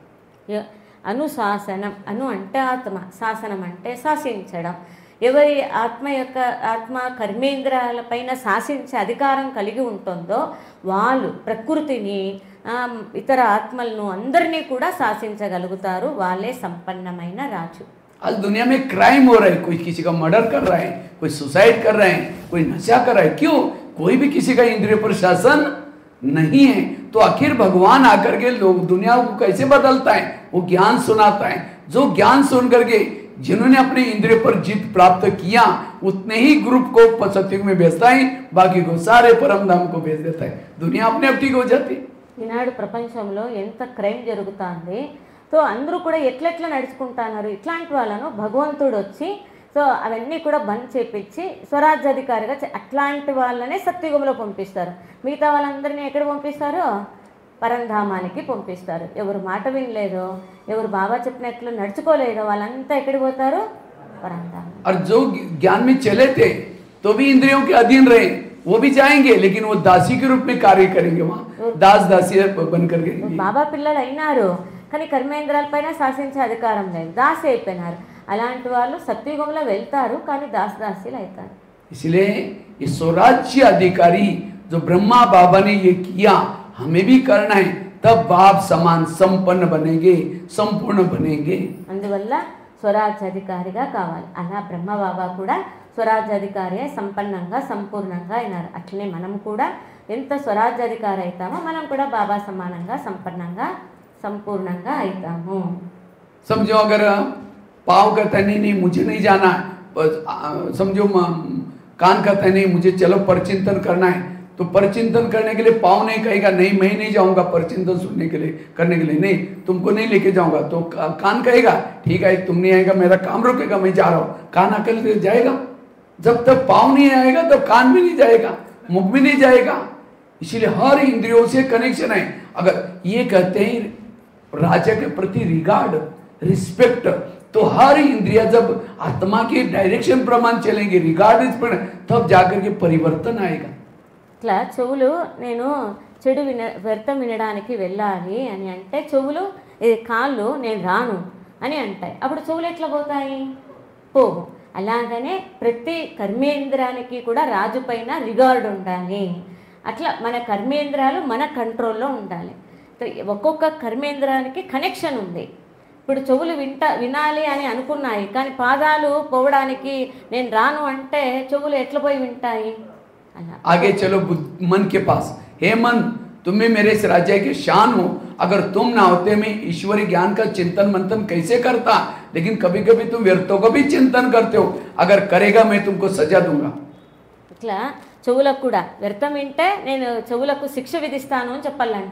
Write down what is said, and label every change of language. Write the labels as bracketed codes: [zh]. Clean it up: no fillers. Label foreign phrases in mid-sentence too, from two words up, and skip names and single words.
[te] అనుశాసనం, అను అంటే ఆత్మ, శాసనం అంటే శాసించడం. ఎవరి ఆత్మ కర్మేంద్రాలపైన శాసించే అధికారం కలిగి ఉంటుందో వాళ్ళు ప్రకృతిని, ఇతర ఆత్మలను అందరినీ కూడా శాసించగలుగుతారు. వాళ్ళే సంపన్నమైన రాజు. [hi] आज दुनिया में क्राइम हो रहा है, कोई किसी का मर्डर कर रहा है, कोई सुसाइड कर रहा है, कोई नशा कर रहा है। क्यों? कोई भी किसी का इंद्रिय पर शासन नहीं है। तो आखिर भगवान आकर के लोग दुनिया को कैसे बदलता है? वो ज्ञान सुनाता है। जो ज्ञान सुन करके जिन्होंने अपने इंद्रिय पर जीत प्राप्त किया उतने ही ग्रुप को सत्युग में भेजता है, बाकी को सारे परम धाम को भेज देता है। दुनिया अपने आप ठीक हो जाती। [te] ఈనాడు ప్రపంచంలో ఎంత క్రైమ్ జరుగుతుంది. సో అందరూ కూడా ఎట్లెట్లా నడుచుకుంటున్నారు. ఇట్లాంటి వాళ్ళను భగవంతుడు వచ్చి సో అవన్నీ కూడా బంద్ చేపించి స్వరాజ్యాధికారిగా అట్లాంటి వాళ్ళనే సత్యుగంలో పంపిస్తారు. మిగతా వాళ్ళందరినీ ఎక్కడ పంపిస్తారు? పరంధామానికి పంపిస్తారు. ఎవరు మాట వినలేదో, ఎవరు బాబా చెప్పినట్లు నడుచుకోలేదో వాళ్ళంతా ఎక్కడికి పోతారు? పరంధామం. [hi] और जो ज्ञान में चले थे तो भी इंद्रियों के अधीन रहे, वो भी जाएंगे, लेकिन वो दासी के रूप में कार्य करेंगे, वहाँ दास दासी बन करके। [te] బాబా పిల్లలు అయినారు కానీ కర్మేంద్రాలపైన శాసించే అధికారం లేదు, దాసి అయిపోయినారు. అలాంటి వాళ్ళు సత్యుగంలో వెళ్తారు కానీ దాసీలు అవుతారు. [hi] इसलिए ये स्वराज्य अधिकारी जो ब्रह्मा बाबा ने ये किया, हमें भी करना है, तब बाप समान संपन्न बनेंगे, संपूर्ण बनेंगे। [te] అందువల్ల స్వరాజ్యాధికారిగా కావాలి. అలా బ్రహ్మ బాబా కూడా స్వరాజ్యాధికారి సంపన్నంగా సంపూర్ణంగా అయినారు. అట్లనే మనం కూడా ఎంత స్వరాజ్యాధికారి అవుతామో మనం కూడా బాబా సమానంగా సంపన్నంగా సంపూర్ణంగా అవుతాము. [hi] समझो अगर पाँव कहता नहीं मुझे नहीं जाना, समझो कान कहता नहीं मुझे चलो परचिंतन करना है, तो परचिंतन करने के लिए पाँव नहीं कहेगा नहीं मैं नहीं जाऊंगा परचिंतन सुनने के लिए करने के लिए, नहीं तुमको नहीं लेके जाऊंगा। तो कान कहेगा ठीक है तुम नहीं आएगा मेरा काम रुकेगा मैं जा रहा हूँ, कान अकेले जाएगा। जब तक पाँव नहीं आएगा तब कान भी नहीं जाएगा, मुख भी नहीं जाएगा। इसीलिए हर इंद्रियों से कनेक्शन है। अगर ये कहते हैं राजा के प्रति [en] regard, respect, [hi] तो हर इंद्रिया जब आत्मा के डायरेक्शन प्रमाण चलेंगे, रिगार्ड तब जाकर के परिवर्तन आएगा। [te] ఇట్లా చెవులు నేను చెడు వ్యర్థం వినడానికి వెళ్ళాలి అని అంటే చెవులు, కాళ్ళు నేను రాను అని అంటాయి. అప్పుడు చెవులు ఎట్లా పోతాయి? పోవు. అలాగనే ప్రతి కర్మేంద్రానికి కూడా రాజు పైన రిగార్డ్ ఉండాలి. అట్లా మన కర్మేంద్రాలు మన కంట్రోల్లో ఉండాలి. ఒక్కొక్క కర్మేంద్రానికి కనెక్షన్ ఉంది. ఇప్పుడు చెవులు వినాలి అని అనుకున్నాయి కానీ పాదాలు పోవడానికి నేను రాను అంటే చెవులు ఎట్లా పోయి వింటాయి? అలా [hi] आगे चलो मन के पास, हे मन तुम भी मेरे इस राज्य के शान हो, अगर तुम ना होते मैं ईश्वरी ज्ञान का चिंतन मंथन कैसे करता। लेकिन कभी कभी तुम व्यर्थों को भी चिंतन करते हो, अगर करेगा मैं तुमको सजा दूंगा। [te] ఇట్లా చెవులకు కూడా వ్యర్థం వింటే నేను చెవులకు శిక్ష విధిస్తాను అని చెప్పాలంట.